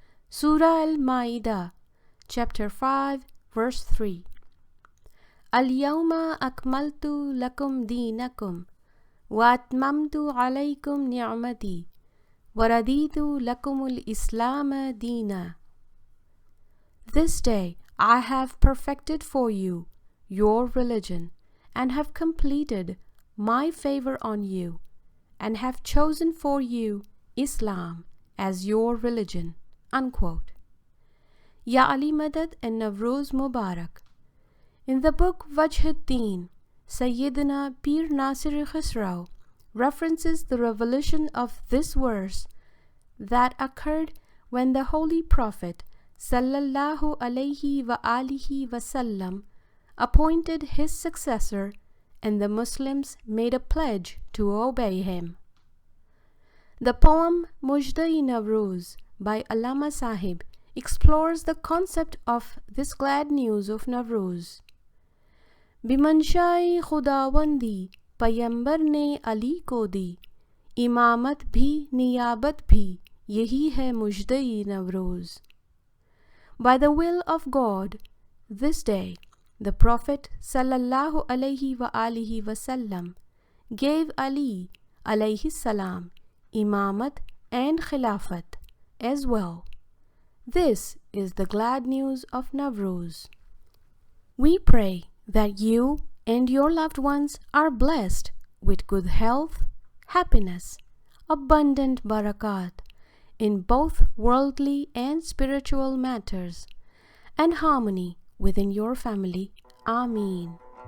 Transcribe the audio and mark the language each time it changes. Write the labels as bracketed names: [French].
[English] Surah Al-Ma'idah, Chapter 5, Verse 3. [Arabic] اليوم أكملت لكم دينكم واتممت عليكم نعمتي ورضيت لكم الاسلام دینا. [English] This day I have perfected for you your religion and have completed my favor on you and have chosen for you Islam as your religion. Unquote. Ya Ali Madad and Nawroz Mubarak. In the book Wajh-ud-Din, Sayyidina Pir Nasir Khusrau references the revelation of this verse that occurred when the Holy Prophet sallallahu alayhi wa alihi wa-sallam appointed his successor and the Muslims made a pledge to obey him. The poem Mujda-e Navroz by Allama Sahib explores the concept of this glad news of Navroz. [Hindi] बिमंशाए खुदावंदी पैगंबर ने अली को दी, इमामत भी नियाबत भी यही है मुजदई Navroz. [English] By the will of God, this day the Prophet sallallahu alayhi wa alihi wa-sallam gave Ali alayhi salam Imamat and Khilaafat as well. This is the glad news of Navroz. We pray that you and your loved ones are blessed with good health, happiness, abundant barakat in both worldly and spiritual matters, and harmony within your family. Ameen.